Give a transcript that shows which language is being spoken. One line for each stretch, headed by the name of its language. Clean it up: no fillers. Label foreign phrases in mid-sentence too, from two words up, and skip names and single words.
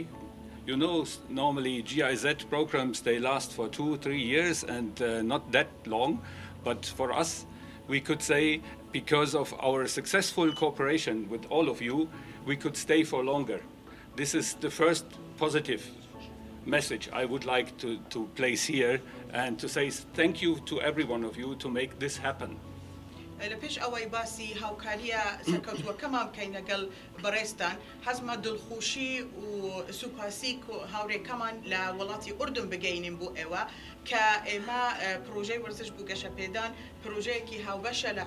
English: You know, normally GIZ programs, they last for 2-3 years and not that long, but for us, we could say, because of our successful cooperation with all of you, we could stay for longer. This is the first positive message I would like to place here and to say thank you to every one of you to make this happen.
Central Kurdish: لپیش اوای باسی هاوکاریە سەرکەوتووەکەمان بکەین لەگەڵ بەڕێستان حەزمە دڵخۆشی و سوپاسی هاوڕێکەمان لە وڵاتی ئوردن بگەینین بۆ ئێوە کە ئێمە پرۆژەی وەرزش بوو گەشەپێدان پرۆژەیەکی هاوبەشە لە